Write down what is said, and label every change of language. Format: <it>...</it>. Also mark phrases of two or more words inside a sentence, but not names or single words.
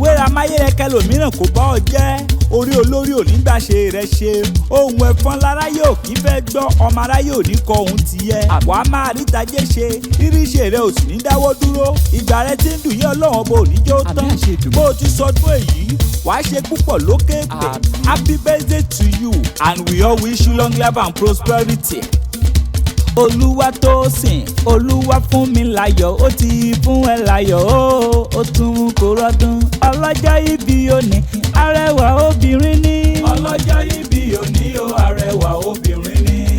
<yo>Wéra máyé rẹ kẹlòmíràn kò bá ọ jẹ́. Orí olórí ò ní gbà ṣe rẹ ṣe. Ohun ẹ̀fọn láráyé ò kí fẹ́ gbọ́, ọmọ aráyé ò ní kọ ohun ti yẹ. Àmín. Wàá máa rí tajé ṣe, rírí ṣe rẹ ò sì ní dáwọ́ dúró. Ìgbà rẹ ti ń dùn yí Ọlọ́run ọba ò ní jẹ́ ó Àmín, tán. àṣẹ Èdùmàrè. Bó o ti sọdún èyí, wàá ṣe púpọ̀ lókè birthday.</yo> <en>Happy birthday to you, and we all wish you long life and prosperity.</en> <yo>Olúwatósìn, Olúwa fún mi láyọ̀, ó ti fún ẹ láyọ̀, ó, ó tún kò rọ́dún. Ọlọ́jọ́ ìbí òní, arẹwà obìnrin ni. Ọlọ́jọ́ ìbí òní, ó arẹwà obìnrin ni.</yo>